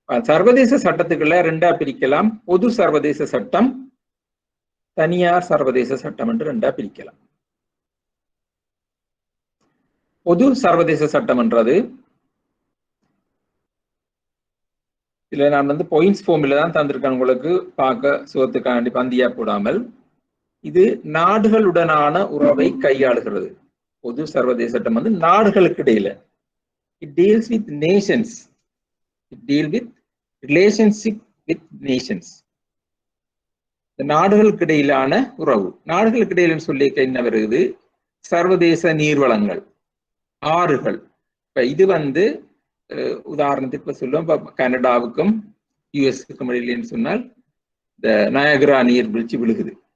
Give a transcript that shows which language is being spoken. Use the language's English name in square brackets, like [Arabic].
[Tamil] சர்வதேச சட்டத்துக்குள்ள ரெண்டா பிரிக்கலாம். பொது சர்வதேச சட்டம், தனியார் சர்வதேச சட்டம் என்று ரெண்டா பிரிக்கலாம். பொது சர்வதேச சட்டம் என்றது இதுல நான் வந்து பாயிண்ட்ஸ் ஃபார்ம்ல தான் தந்திருக்கேன் உங்களுக்கு பார்க்க சுகத்துக்காண்டி பந்தியா போடாமல். இது நாடுகளுடனான உறவை கையாளுகிறது. பொது சர்வதேச சட்டம் வந்து நாடுகளுக்கு இடையில, [English] it deals with nations, it deals with relationship with nations. [Tamil] இந்த நாடுகளுக்கு இடையிலான உறவு, நாடுகளுக்கு இடையில சொல்லி என்ன வருது, சர்வதேச நீர்வளங்கள், ஆறுகள். இப்ப இது வந்து உதாரணத்துக்கு சொல்லுவோம், இப்ப கனடாவுக்கும் யுஎஸ்க்கும் இடையிலன்னு சொன்னால் இந்த நயகரா நீர்வீழ்ச்சி விழுகுது.